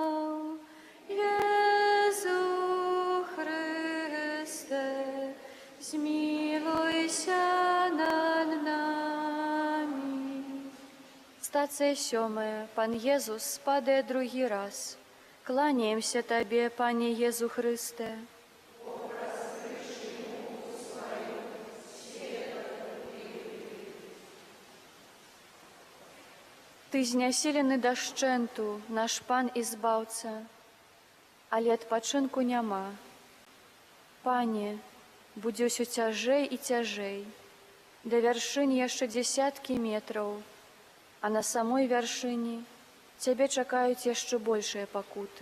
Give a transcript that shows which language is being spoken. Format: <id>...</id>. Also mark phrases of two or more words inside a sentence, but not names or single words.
<uk>Єзу Христе, змилуйся над нами. Стація 7. Пан Єзус падає другий раз. Кланяємося Тебе, Пане Єзу Христе.</uk> <be>Ты знясілены дашчэнту, наш Пан і Збаўца, але адпачынку няма. Пане, будзе ўсё цяжэй і цяжэй, да вяршынь яшчэ дзесяткі метраў, а на самой вяршыні Цябе чакаюць яшчэ большыя пакуты.</be>